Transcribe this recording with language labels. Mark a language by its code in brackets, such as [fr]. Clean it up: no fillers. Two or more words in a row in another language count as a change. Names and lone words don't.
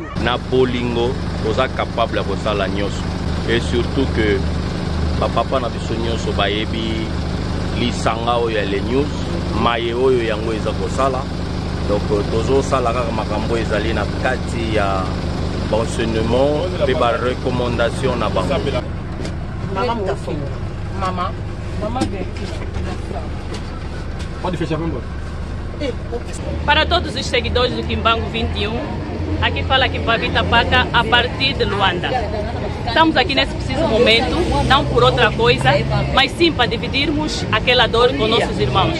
[ln] na bolingo oza capable ko sala nyonso [fr] et surtout que [ln] papa na biso nyonso bayebi lisanga oyo ya [fr] les news [ln] maye oyo yango eza ko sala donc tozo sala kaka makambo ezali na kati ya enseignement pe ba recommandation na ba [sw] mama mtafunga mama de [pt] pode fechar mesmo. Para todos os seguidores do Kimbangu 21, aqui fala Kimpavita Paca a partir de Luanda. Estamos aqui nesse preciso momento, não por outra coisa, mas sim para dividirmos aquela dor com nossos irmãos.